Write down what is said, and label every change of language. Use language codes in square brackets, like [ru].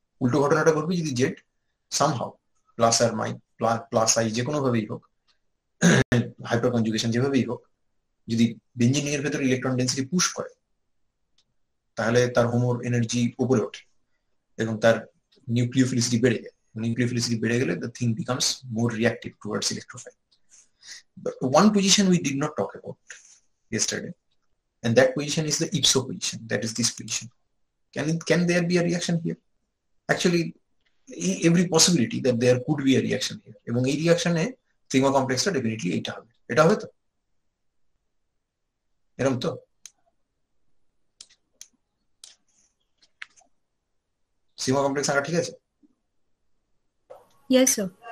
[bn] উল্টো ঘটনাটা ঘটবে যদি Z somehow plus আর plus I যে কোনো ভাবেই হোক, হাইপার কনজুগেশন যেভাবেই হোক, যদি বেঞ্জিন এর ভেতরে ইলেকট্রন ডেন্সিটি পুশ করে তাহলে তার হোমোর এনার্জি উপরে ওঠে এবং তার নিউক্লিওফিলিসিটি বেড়ে যায়। নিউক্লিওফিলিসিটি বেড়ে গেলে [en] the thing becomes more reactive towards electrophile. But one position we did not talk about yesterday, and that position is the ipso position. That is this position. Can there be a reaction here? Actually, every possibility that there could be a reaction here. [bn] এবং এই রিঅ্যাকশনে sigma কমপ্লেক্সটা definitely এইটা হবে। এটা হবে তো এরকম তো sigma complex আঁকা ঠিক আছে? [en] Yes, sir.